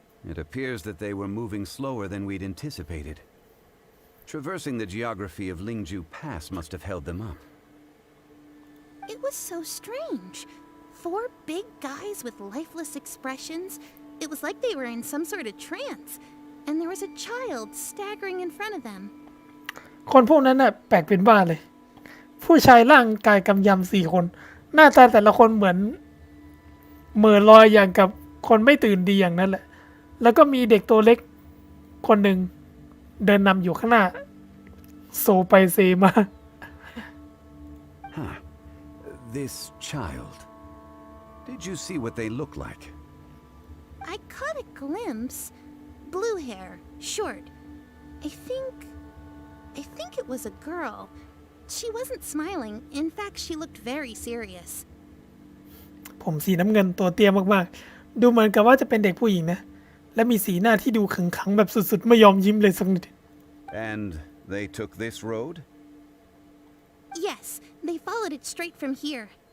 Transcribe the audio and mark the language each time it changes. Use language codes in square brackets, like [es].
[en] It appears that they were moving slower than we'd anticipated. Traversing the geography of Lingju Pass must have held them up. It was so strange. 4 big guys with lifeless expressions. It was like they were in some sort of trance. And there was a child staggering in front of them. [th] คนพวกนั้นน่ะแปลกเป็นบ้าเลย ผู้ชายร่างกายกำยำ4 คน หน้าตาแต่ละคนเหมือนเหม่อลอยอย่างกับคนไม่ตื่นดีอย่างนั้นแหละ แล้วก็มีเด็กตัวเล็กคนหนึ่งเดินนำอยู่ข้างหน้า โซไปเซมา [en] Huh. This child. Did you see what they look like? I caught a glimpse. Blue hair, short. I think it was a girl. She wasn't smiling. In fact, she looked very serious. [th] ผมสีน้ำเงินตัวเตี้ยมากๆ ดูเหมือนกับว่าจะเป็นเด็กผู้หญิงนะ และมีสีหน้าที่ดูขึงขังแบบสุดๆ ไม่ยอมยิ้มเลยสักนิด [en] And they took this road? Yes, they followed it straight from here.